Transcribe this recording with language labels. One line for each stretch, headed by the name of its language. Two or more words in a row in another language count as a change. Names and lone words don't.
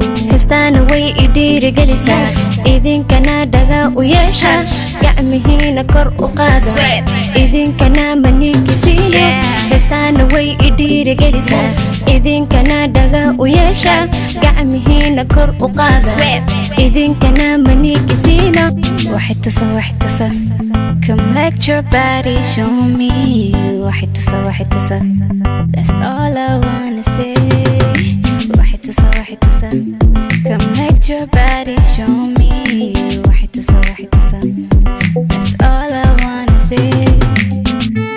Somali: Heestaana way i dhiirigelisaa, idinkana dhaga u yeesha, gacmihiina kor u qaada, idinkana ma ninkisiiyo. Heestaana way i dhiirigelisaa, idinkana dhaga u yeesha, gacmihiina kor u qaada, idinkana ma ninkisiino. Waxay tusa, waxay tusa.
English: Come let your body show me.
Somali: Waxay tusa, waxay tusa.
English: That's all I wanna say.
Somali: Waxay tusa, waxay tusa.
English: Come let your body show me.
Somali: Waxay tusa, waxay tusa.
English: That's all I wanna say.